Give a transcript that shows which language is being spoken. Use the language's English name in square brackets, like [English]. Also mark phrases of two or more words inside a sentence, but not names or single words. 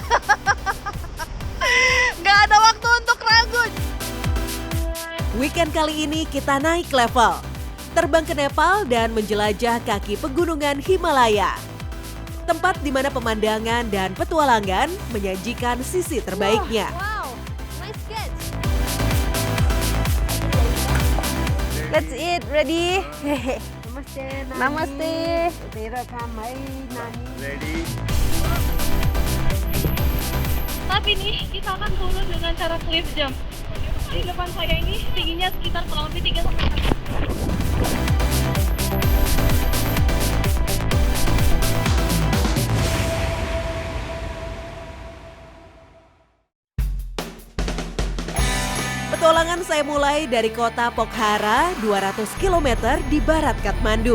[Indonesian] Gak ada waktu untuk ragu. Weekend kali ini kita naik level. Terbang ke Nepal dan menjelajah kaki pegunungan Himalaya. Tempat di mana pemandangan dan petualangan menyajikan sisi terbaiknya. [English] Wow, nice catch. Let's eat, ready? [Hindi] Namaste, Nani. Namaste. तेरा काम है, नानी. [English] Ready? [Indonesian] Tapi nih kita akan turun dengan cara cliff jump. Di depan saya ini tingginya sekitar kurang lebih 3 sampai 4 meter. Petualangan saya mulai dari kota Pokhara, 200 km di barat Kathmandu.